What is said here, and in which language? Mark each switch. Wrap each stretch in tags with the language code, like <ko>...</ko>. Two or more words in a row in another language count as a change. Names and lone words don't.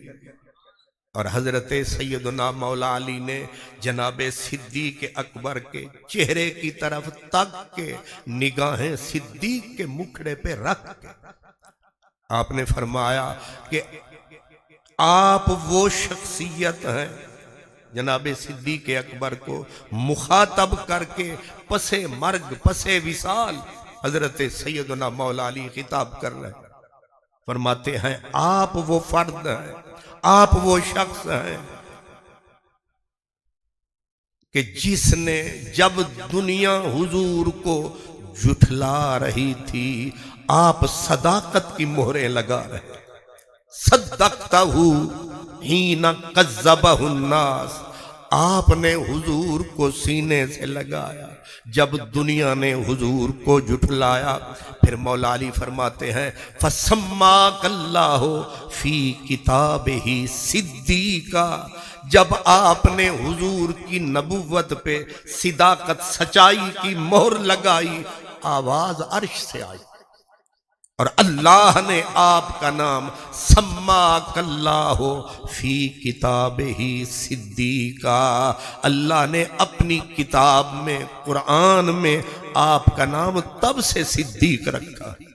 <ur>اور حضرت سیدنا مولا علی نے جناب صدیق اکبر کے چہرے کی طرف تک کے نگاہیں صدیق کے مکھڑے پہ رکھ کے آپ نے فرمایا کہ آپ وہ شخصیت ہیں، جناب صدیق اکبر کو مخاطب کر کے پس مرگ پس وصال حضرت سیدنا مولا علی خطاب کر رہے ہیں، فرماتے ہیں آپ وہ فرد ہیں، آپ وہ شخص ہیں کہ جس نے جب دنیا حضور کو جھٹلا رہی تھی، آپ صداقت کی مہریں لگا رہے،</ur> <ar>صدقتہ حین کذبہ الناس،</ar> <ur>آپ نے حضور کو سینے سے لگایا جب دنیا نے حضور کو جھٹلایا۔ پھر مولا علی فرماتے ہیں</ur> <ar>فَسَمَّاكَ اللَّهُ فِي كِتَابِهِ صِدِّيقًا،</ar> <ur>جب آپ نے حضور کی نبوت پہ صداقت سچائی کی مہر لگائی، آواز عرش سے آئی اور اللہ نے آپ کا نام</ur> <ar>سماک اللہ فی کتابہ صدیقا،</ar> <ur>اللہ نے اپنی کتاب میں قرآن میں آپ کا نام تب سے صدیق رکھا۔</ur>